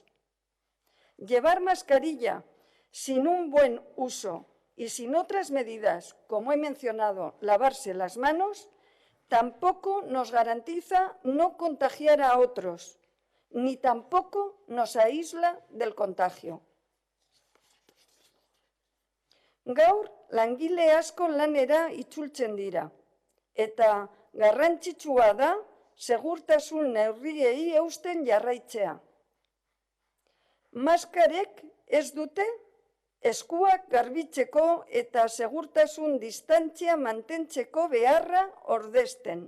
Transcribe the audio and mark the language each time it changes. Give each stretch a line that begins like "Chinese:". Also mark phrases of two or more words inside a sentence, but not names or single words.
Spanish: Llevar mascarilla sin un buen uso y sin otras medidas, como he mencionado, lavarse las manos, tampoco nos garantiza no contagiar a otros, ni tampoco nos aísla del contagio.
Basque: Gaur, langile asko lanera itzultzen dira, eta garrantzitsua da segurtasun neurriei eusten jarraitzea. Maskarek ez dute eskuak garbitzeko eta segurtasun distantzia mantentzeko beharra ordesten.